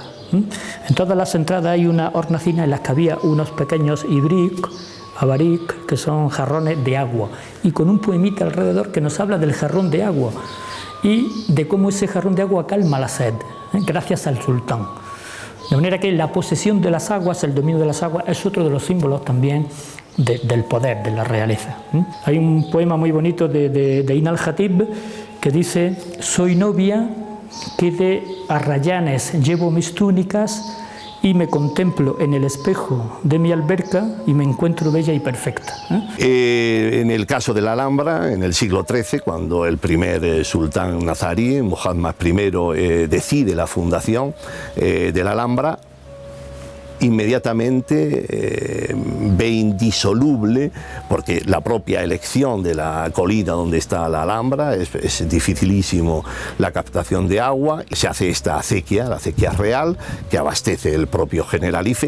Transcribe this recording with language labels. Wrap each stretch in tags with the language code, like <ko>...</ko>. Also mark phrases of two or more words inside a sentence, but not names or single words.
<es>En todas las entradas hay una hornacina en las que había unos pequeños ibrik, abarik, que son jarrones de agua, y con un poemita alrededor que nos habla del jarrón de agua y de cómo ese jarrón de agua calma la sed, gracias al sultán. De manera que la posesión de las aguas, el dominio de las aguas, es otro de los símbolos también del poder, de la realeza. Hay un poema muy bonito de Ibn al-Khatib que dice: soy novia que de arrayanes llevo mis túnicas y me contemplo en el espejo de mi alberca y me encuentro bella y perfecta. En el caso de la Alhambra, en el siglo XIII, cuando el primer sultán nazarí, Muhammad I, decide la fundación de la Alhambra, inmediatamente ve indisoluble, porque la propia elección de la colina donde está la Alhambra es dificilísimo la captación de agua, se hace esta acequia, la acequia real, que abastece el propio Generalife.</es>